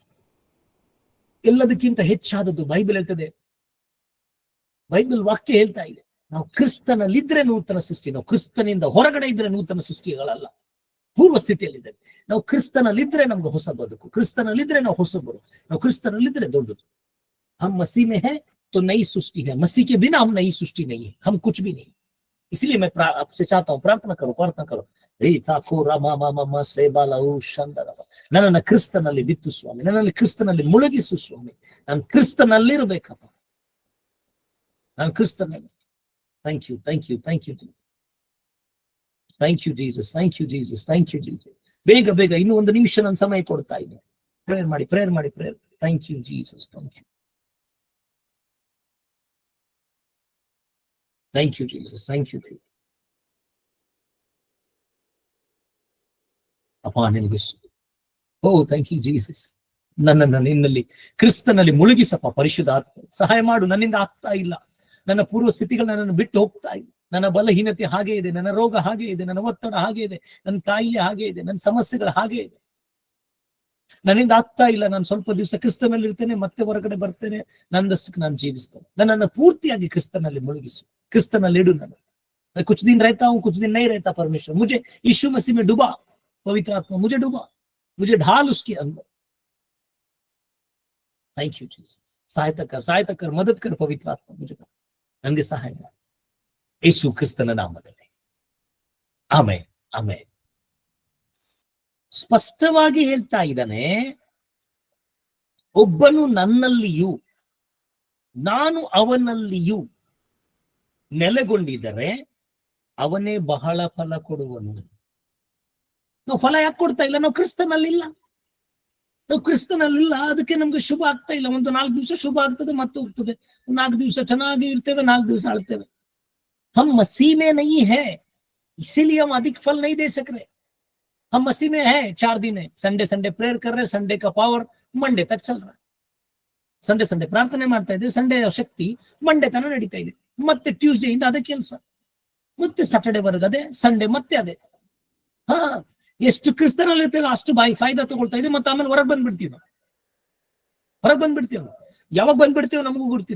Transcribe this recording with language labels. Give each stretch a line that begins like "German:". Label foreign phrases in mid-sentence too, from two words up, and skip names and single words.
Kannada: ಎಲ್ಲದಕ್ಕಿಂತ ಹೆಚ್ಚಾದದ್ದು ಬೈಬಲ್ ಹೇಳ್ತದೆ, ಬೈಬಲ್ ವಾಕ್ಯ ಹೇಳ್ತಾ ಇದೆ, ನಾವು ಕ್ರಿಸ್ತನಲ್ಲಿದ್ರೆ ನೂತನ ಸೃಷ್ಟಿ. ನಾವು ಕ್ರಿಸ್ತನಿಂದ ಹೊರಗಡೆ ಇದ್ರೆ ನೂತನ ಸೃಷ್ಟಿಗಳಲ್ಲ, ಪೂರ್ವ ಸ್ಥಿತಿಯಲ್ಲಿದ್ದೇವೆ. ನಾವು ಕ್ರಿಸ್ತನಲ್ಲಿದ್ರೆ ನಮ್ಗೆ ಹೊಸ ಬದುಕು, ಕ್ರಿಸ್ತನಲ್ಲಿದ್ರೆ ನಾವು ಹೊಸಬರು, ನಾವು ಕ್ರಿಸ್ತನಲ್ಲಿದ್ರೆ ದೊಡ್ಡದು.
Hindi: हम मसीह में है तो नई सृष्टि है, मसीह के बिना हम नई सृष्टि नहीं है, हम कुछ भी नहीं. इसलिए मैं आपसे चाहता हूँ, प्रार्थना करो.
Kannada: ನನ್ನನ್ನು ಕ್ರಿಸ್ತನಲ್ಲಿ ಬಿತ್ತು ಸ್ವಾಮಿ, ನನ್ನಲ್ಲಿ ಕ್ರಿಸ್ತನಲ್ಲಿ ಮುಳುಗಿಸು ಸ್ವಾಮಿ. ನಾನು ಕ್ರಿಸ್ತನಲ್ಲಿರ್ಬೇಕಪ್ಪ, ನಾನು ಕ್ರಿಸ್ತನಲ್ಲಿ.
English: Thank you Jesus.
Kannada: ಬೇಗ ಇನ್ನು ಒಂದು ನಿಮಿಷ ನಾನು ಸಮಯ ಕೊಡ್ತಾ ಇದ್ದೀನಿ. ಪ್ರೇಯರ್ ಮಾಡಿ.
English: Thank you Jesus. Thank you Jesus, thank you.
Kannada: ಅಪ್ಪ ನಿನಗೆ ಓ
English: thank you Jesus.
Kannada: ನನ್ನನ್ನು ನಿನ್ನಲ್ಲಿ ಕ್ರಿಸ್ತನಲ್ಲಿ ಮುಳುಗಿಸಪ್ಪ ಪರಿಶುದ್ಧಾತ್ಮ. ಸಹಾಯ ಮಾಡು, ನನ್ನಿಂದ ಆಗ್ತಾ ಇಲ್ಲ. ನನ್ನ ಪೂರ್ವ ಸ್ಥಿತಿಗಳು ನನ್ನನ್ನು ಬಿಟ್ಟು ಹೋಗ್ತಾ ಇಲ್ಲ. ನನ್ನ ಬಲಹೀನತೆ ಹಾಗೆ ಇದೆ, ನನ್ನ ರೋಗ ಹಾಗೆ ಇದೆ, ನನ್ನ ಒತ್ತಡ ಹಾಗೆ ಇದೆ, ನನ್ನ ಕಾಯಿಲೆ ಹಾಗೆ ಇದೆ, ನನ್ನ ಸಮಸ್ಯೆಗಳು ಹಾಗೆ ಇದೆ. ನನ್ನಿಂದ ಆಗ್ತಾ ಇಲ್ಲ. ನಾನು ಸ್ವಲ್ಪ ದಿವಸ ಕ್ರಿಸ್ತನಲ್ಲಿ ಇರ್ತೇನೆ, ಮತ್ತೆ ಹೊರಗಡೆ ಬರ್ತೇನೆ, ನನ್ನದಷ್ಟಕ್ಕೆ ನಾನು ಜೀವಿಸ್ತೇನೆ. ನನ್ನನ್ನು ಪೂರ್ತಿಯಾಗಿ ಕ್ರಿಸ್ತನಲ್ಲಿ ಮುಳುಗಿಸು, ಕ್ರಿಸ್ತನಲ್ಲಿ ಇಡು.
Hindi: ನನ್ನ कुछ दिन रहता हूं, कुछ दिन नहीं रहता परमेश्वर, मुझे यीशु मसीह में डुबा पवित्र आत्मा, मुझे डुबा, मुझे ढाल उसके अंदर.
English: Thank you Jesus.
Hindi: सहायता कर, मदद कर पवित्र आत्मा, मुझे
Kannada: ನನಗೆ ಸಹಾಯ ಮಾಡು ಯೇಸು ಕ್ರಿಸ್ತನ ನಾಮದಲ್ಲಿ. ಆಮೆನ್, ಆಮೆನ್. ಸ್ಪಷ್ಟವಾಗಿ ಹೇಳ್ತಾ ಇದ್ದಾನೆ, ಒಬ್ಬನು ನನ್ನಲ್ಲಿಯೂ ನಾನು ಅವನಲ್ಲಿಯೂ ನೆಲೆಗೊಂಡಿದ್ದರೆ ಅವನೇ ಬಹಳ ಫಲ ಕೊಡುವನು. ನಾವು ಫಲ ಯಾಕೆ ಕೊಡ್ತಾ ಇಲ್ಲ? ನಾವು ಕ್ರಿಸ್ತನಲ್ಲಿಲ್ಲ. ಅದಕ್ಕೆ ನಮ್ಗೆ ಶುಭ ಆಗ್ತಾ ಇಲ್ಲ. ಒಂದು 4 ದಿವಸ ಶುಭ ಆಗ್ತದೆ, ಮತ್ತೆ ಹೋಗ್ತದೆ. 4 ದಿವಸ ಚೆನ್ನಾಗಿ ಇರ್ತೇವೆ, 4 ದಿವಸ ಆಳ್ತೇವೆ.
Hindi: हम मसीह में नहीं है, इसीलिए हम अधिक फल नहीं दे सक रहे. हम मसीह में है, 4 दिन है,
English: Sunday prayer
Hindi: कर रहे, संडे का पावर मंडे तक चल रहा है.
Kannada: ಸಂಡೇ ಪ್ರಾರ್ಥನೆ ಮಾಡ್ತಾ ಇದ್ದೇವೆ, ಸಂಡೇ ಶಕ್ತಿ ಮಂಡೇ ತನ ನಡೀತಾ ಇದೆ. ಮತ್ತೆ ಟ್ಯೂಸ್ಡೇ ಇಂದ ಅದೇ ಕೆಲಸ, ಮತ್ತೆ ಸ್ಯಾಟರ್ಡೇ ವರ್ಗ ಅದೇ, ಸಂಡೇ ಮತ್ತೆ ಅದೇ. ಎಷ್ಟು ಕ್ರಿಸ್ತನಲ್ಲಿ ಇರ್ತೇವೆ ಅಷ್ಟು ಫಾಯ್ದಾ ತಗೊಳ್ತಾ ಇದೆ. ಮತ್ತೆ ಆಮೇಲೆ ಹೊರಗೆ ಬಂದ್ಬಿಡ್ತೀವಿ ನಾವು. ಯಾವಾಗ ಬಂದ್ಬಿಡ್ತೇವೆ ನಮಗೂ ಗೊತ್ತಿಲ್ಲ.